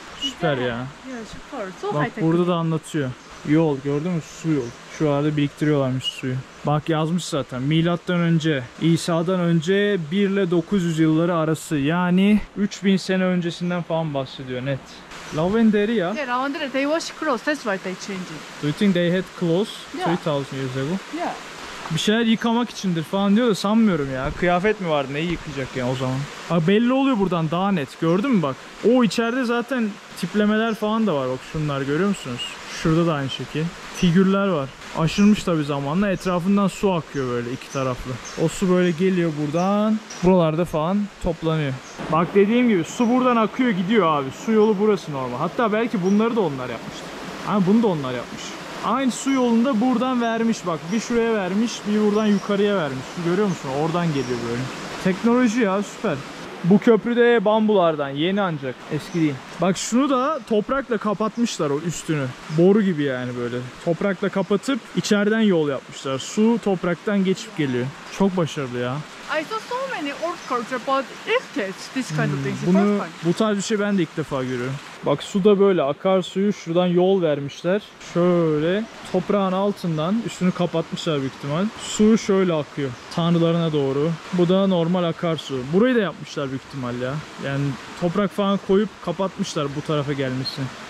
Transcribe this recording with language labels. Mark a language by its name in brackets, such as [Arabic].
[Turkish] Süper ya. Ya süper. So Bak [English] high-tech. [Turkish] burada da anlatıyor. Yol, gördün mü? Su yol. Şuralarda biriktiriyorlarmış suyu. Bak yazmış zaten. Milattan önce, İsa'dan önce 1 ile 900 yılları arası. Yani 3000 sene öncesinden falan bahsediyor net. Lavenderi ya. [English] Yeah, lavender, they wash clothes. That's why they change it. Do you think they had clothes Yeah. 3000 years ago? Yeah. [Turkish] Bir şeyler yıkamak içindir falan diyor da sanmıyorum ya. Kıyafet mi vardı? Neyi yıkayacak ya o zaman? Bak belli oluyor buradan daha net. Gördün mü bak? O içeride zaten tiplemeler falan da var. Bak şunlar görüyor musunuz? Şurada da aynı şekil. Figürler var. Aşınmış tabii zamanla. Etrafından su akıyor böyle iki taraflı. O su böyle geliyor buradan. Buralarda falan toplanıyor. Bak dediğim gibi su buradan akıyor gidiyor abi. Su yolu burası normal. Hatta belki bunları da onlar yapmıştır. Hani bunu da onlar yapmış. Aynı su yolunda buradan vermiş bak. Bir şuraya vermiş, bir buradan yukarıya vermiş. Görüyor musun? Oradan geliyor böyle. Teknoloji ya, süper. Bu köprü de bambulardan, yeni ancak, eski değil. Bak şunu da toprakla kapatmışlar o üstünü. Boru gibi yani böyle. Toprakla kapatıp içeriden yol yapmışlar. Su topraktan geçip geliyor. Çok başarılı ya. [English] I saw so many old culture, but it's this kind of things. [Turkish] Bunu, bu tarz bir şey ben de ilk defa görüyorum. Bak su da böyle akarsuyu şuradan yol vermişler. Şöyle toprağın altından üstünü kapatmışlar büyük ihtimal. Su şöyle akıyor tanrılarına doğru. Bu da normal akarsu. Burayı da yapmışlar büyük ihtimal ya. Yani toprak falan koyup kapatmışlar bu tarafa gelmesini.